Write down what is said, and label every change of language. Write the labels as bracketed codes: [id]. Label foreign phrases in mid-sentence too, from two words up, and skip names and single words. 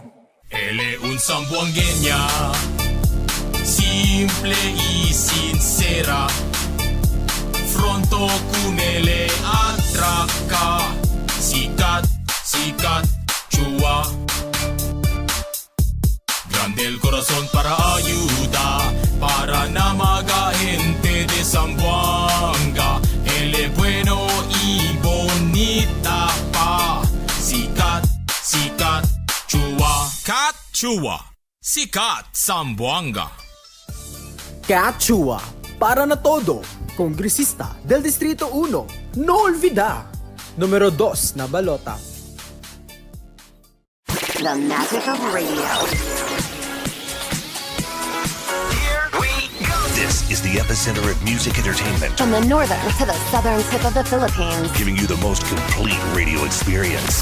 [cbk] Él es un zamboangueña, simple y sincera. Fronto con él atraca. Sikat, Chua. Grande el corazón para ayuda, para na mga gente de Zamboanga. Él es bueno y bonita pa. Sikat, Chua. Kat Chua. Sikat Zamboanga. Kat Chua, para na todo, congresista del Distrito 1, no olvida, número 2 na balota. [en] The magic of radio. This is the epicenter of music entertainment, From the northern to the southern tip of the Philippines. giving you the most complete radio experience.